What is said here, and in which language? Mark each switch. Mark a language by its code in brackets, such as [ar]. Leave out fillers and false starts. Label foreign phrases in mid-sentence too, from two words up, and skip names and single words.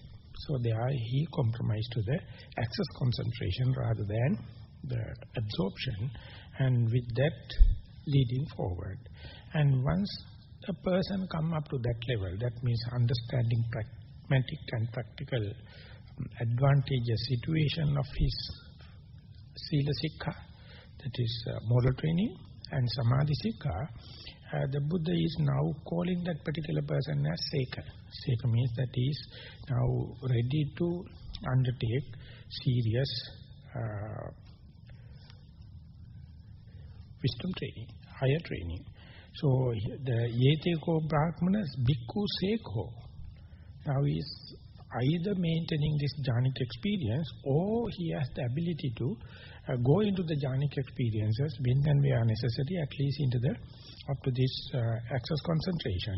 [en] So there he compromised to the access concentration rather than the absorption, and with that leading forward. And once a person come up to that level, that means understanding pragmatic and practical advantageous situation of his [pi] sila sikha, [en] that is moral training, and [pi] samadhi sikha, [en] the Buddha is now calling that particular person as Seka. Seka means that he is now ready to undertake serious wisdom training, higher training. So the [pi] Yeteko Brahmanas Bhikkhu Sekho [en] now is either maintaining this jhanic experience, or he has the ability to go into the jhanic experiences when and where necessary, at least into the up to this access concentration.